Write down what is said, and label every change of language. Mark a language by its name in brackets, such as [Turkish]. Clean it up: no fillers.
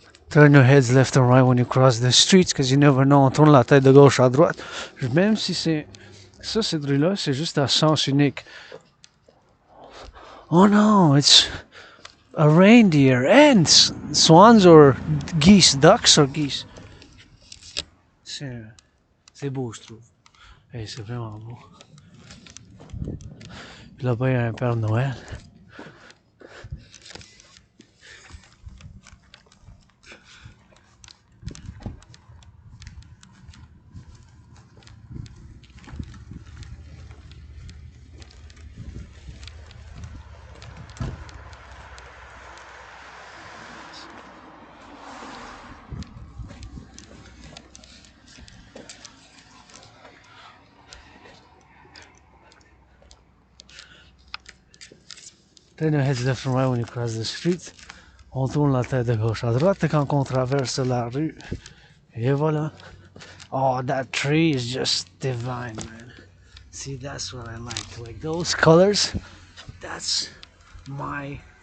[English] Turn your heads left and right when you cross the streets, because you never know. [French] On tourne la tête de gauche à droite. Même si c'est... Ça, cette rue-là, c'est juste à sens unique. [English] Oh no, it's a reindeer and swans or geese. Ducks or geese. [French] C'est beau, je trouve. Hey, c'est vraiment beau. Puis là-bas, il y a un Père Noël. [English] Turn your heads left and right when you cross the street. [French] On tourne la tête de gauche à droite quand on traverse la rue. Et voilà. [English] Oh, that tree is just divine, man. See, that's what I like. Like those colors, that's my...